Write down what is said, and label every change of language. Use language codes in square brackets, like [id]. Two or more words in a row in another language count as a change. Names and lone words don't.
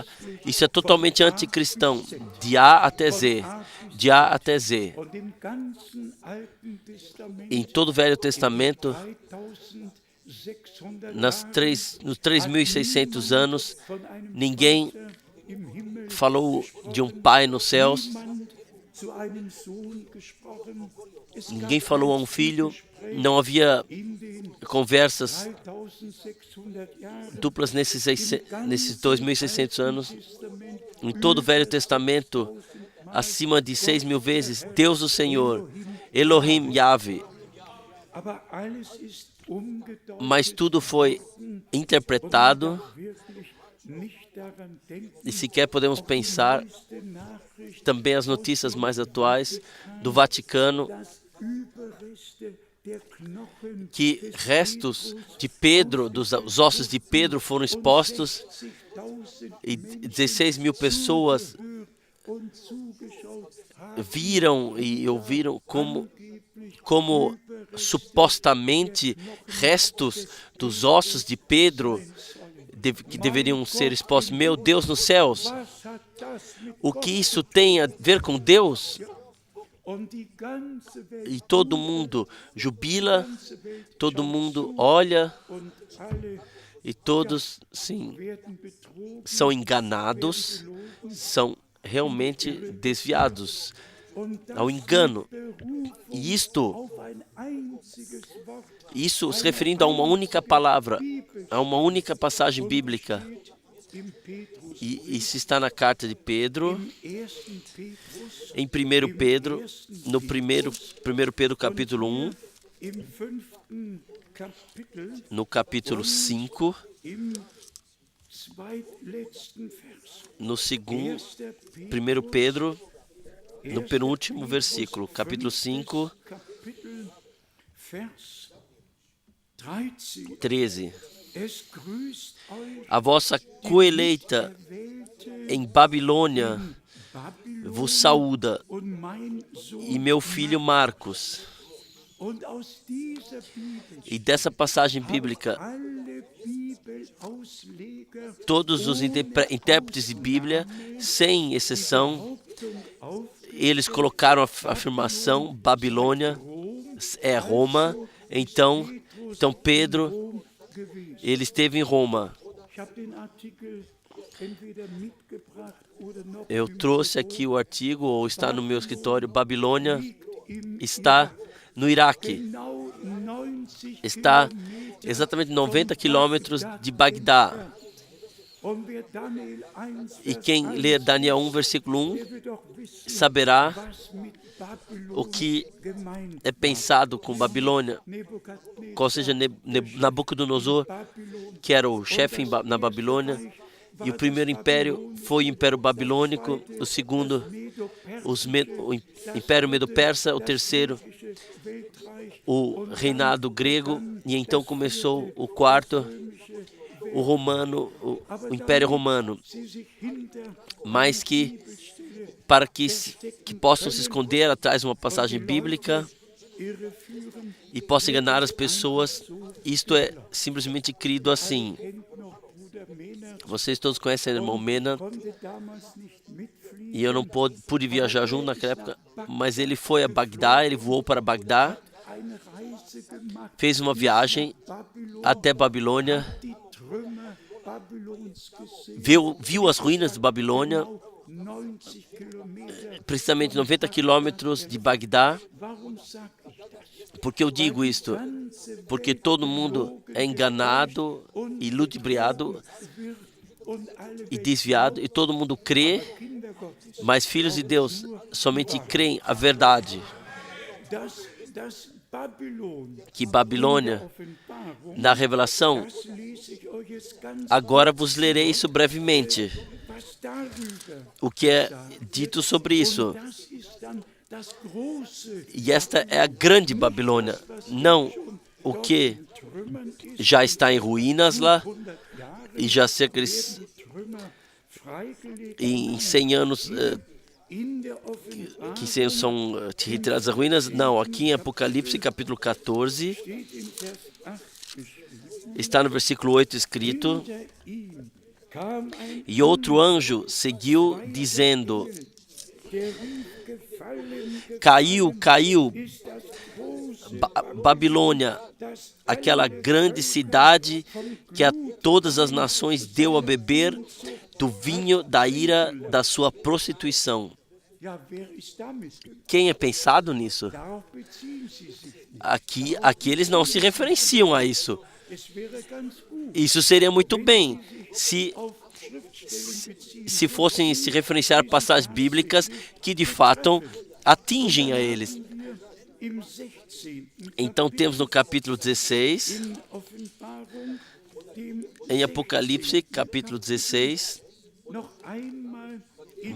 [pt] Isso é totalmente anticristão, de A até Z, de A até Z. [de] und im ganzen Alten Testament [pt] Em todo o Velho Testamento, 3600 nos [de] Jahren [pt] 3.600 anos, [de] von einem [pt] ninguém [de] Vater im Himmel [pt] falou de um Pai nos céus, [de] niemand zu einem Sohn gesprochen. Es [pt] ninguém [de] gab [pt] falou a [de] kein [pt] um filho, [de] Gespräch [pt] não havia [de] in den [pt] conversas [de] 3600 Jahren [pt] duplas nesses 2.600 anos. [de] Testament [pt] Em todo o Velho Testamento, acima de 6.000 vezes, Deus o Senhor, Elohim, Yahvé. [de] aber alles ist umgedeutet, [pt] Mas tudo foi interpretado [de] wirklich nicht daran denken, [pt] e sequer podemos pensar [de] neueste Nachricht, [pt] também as notícias mais atuais do Vaticano, [de] dass Überreste der Knochen [pt] que restos de Pedro, dos ossos de Pedro foram expostos 60.000 e 16.000 pessoas [de] und zugeschaut haben, [pt] viram e ouviram como supostamente restos dos ossos de Pedro que deveriam ser expostos. Meu Deus nos céus, [de] Was hat das mit [pt] o que isso tem a ver com Deus? [de] und die ganze Welt, [pt] E todo mundo jubila, [de] ganze Welt [pt] todo [de] schaut [pt] mundo [de] zu [pt] olha [de] und alle [pt] e todos, sim, [de] werden betrogen, [pt] são enganados, são realmente desviados [de] und das [pt] ao engano. [de] Berufung [pt] E isto, [de] auf ein einziges Wort [pt] isso se referindo a uma única palavra, a uma única passagem bíblica. [de] steht im Petrus, [pt] E isso está na carta de Pedro, [de] im 1. Petrus, [pt] em 1 Pedro, no 1 Pedro capítulo 1, [de] im 5. Kapitel, [pt] no capítulo 5, [de] im zweitletzten Vers. [pt] no segundo, 1. 1 Pedro, no penúltimo versículo, capítulo 5, [de] Kapitel, Vers 13. 13. Es grüßt euch, [pt] A vossa coeleita [de] Erwählte [pt] em Babilônia [de] Babylon [pt] vos saúda, [de] und mein Sohn. [pt] e meu filho Marcos. [de] Und aus dieser Bibel [pt] E dessa passagem bíblica, [de] alle Bibelausleger [pt] todos os intérpretes de Bíblia, sem exceção, [de] Behauptung auf [pt] eles colocaram a afirmação: Babilônia é Roma. Então Pedro, [de] Rom gewesen. [pt] ele esteve em Roma. [de] Ich habe den Artikel entweder mitgebracht oder noch [pt] Eu [de] im [pt] trouxe aqui o artigo, ou está no meu escritório. Babilônia está no Iraque. [de] genau 90 [pt] Está [de] Kilometer [pt] exatamente 90 [de] von [pt] quilômetros [de] Bagdad [pt] de Bagdá. [de] entfernt. Und wer Daniel 1, [pt] E [de] Vers [pt] quem 1 lê Daniel 1, versículo 1, [de] der wird doch wissen, [pt] saberá [de] was mit Babylon [pt] o que [de] gemeint [pt] é pensado com Babilônia. [de] Nebukadnezar, [pt] Qual seja Nabucodonosor, [de] Babylon, [pt] que era o chefe na Babilônia. E o primeiro império foi o Império Babilônico, o segundo, o Império Medo-Persa, o terceiro, o reinado grego, e então começou o quarto, o romano, o Império Romano. [de] sie sich hinter [pt] Mas que, para que possam se esconder atrás de uma passagem bíblica [de] irreführen, [pt] e possam enganar as pessoas, isto é simplesmente crido assim. [de] kennt noch Bruder Mehner, [pt] Vocês todos conhecem o irmão Mena, [de] konnte damals nicht mitfliegen, [pt] e eu não pude viajar junto naquela época, mas ele foi a Bagdá, ele voou para Bagdá, [de] eine Reise gemacht, [pt] fez uma viagem [de] Babylon, [pt] até Babilônia, [de] die Trümmer Babylons gesehen, [pt] viu as ruínas de Babilônia, [de] 90 Kilometer. [pt] precisamente 90 quilômetros de Bagdá. [de] Warum sag ich das? [pt] Por que eu digo isto? Porque todo mundo é enganado e ludibriado [de] Und alle [pt] e desviado, e todo mundo crê, [de] Kinder Gottes, [pt] mas filhos de Deus somente creem a verdade. [de] das Babylon, [pt] Que Babilônia, [de] Offenbarung, [pt] na revelação, [de] das lese ich euch jetzt ganz [pt] agora vos lerei isso brevemente, [de] was darüber. [pt] o que é dito sobre isso. [de] Das ist dann das große [pt] E esta é a grande Babilônia, não o que [de] Trümmern ist. [pt] já está em ruínas lá, [de] 100 Jahre [pt] e já cerca de [de] die Trümmer freigelegt. [pt] em 100 anos [de] In der Offenbarung [pt] que são retiradas das ruínas. Não, aqui em Apocalipse capítulo 14, [de] steht im Vers 8 geschrieben. [pt] está no versículo 8 escrito: [de] Hinter ihm kam ein [pt] E outro anjo seguiu, dizendo: [de] der rief, gefallen, [pt] Caiu, caiu, [de] ist das große [pt] Babilônia, [de] das [pt] aquela grande cidade que a todas as nações deu a beber do vinho da ira da sua prostituição. [de] Ja, wer ist damit? [pt] Quem é pensado nisso? [de] Darauf beziehen sie sich. [pt] Aqui eles não se referenciam a isso. [de] Es wäre ganz gut, [pt] Isso seria muito bem se [de] auf Schriftstellen beziehen. [pt] se fossem se referenciar a passagens bíblicas que de fato atingem a eles. [de] Im 16. [pt] Então temos no capítulo 16, [de] in Offenbarung, dem [pt] em Apocalipse, capítulo 16, [de] noch einmal in